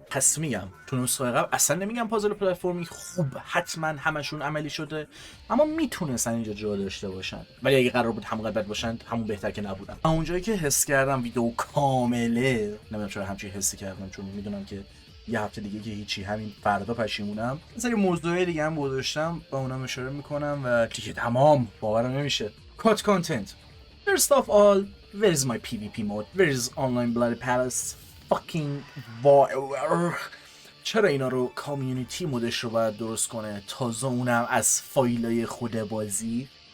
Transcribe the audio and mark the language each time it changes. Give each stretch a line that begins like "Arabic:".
Persian: پس میگم تو نسخه قبل اصلا نمیگم پازل پلتفرمی خوب حتما همشون عملی شده، اما میتونستن اینجا جا داشته باشن، ولی اگه قرار بود همون بد باشن همون بهتر که نبودن. اونجایی که حس کردم ویدیو کامله، نمیدونم چرا همچین حسی کردم، چون میدونم که یه هفته دیگه که هیچی، همین فردا پشیمونم. مثلا موضوع دیگه هم گذاشتم با اونم اشاره میکنم و دیگه تمام باورم نمیشه. کات کانتنت.
English: First of all, where is my PvP mode? Where is online bloody palace? Fucking war.
Persian: چرا اینا رو کامیونیتی مودش رو باید درست کنه، تازه اونم از فایلای خود بازی.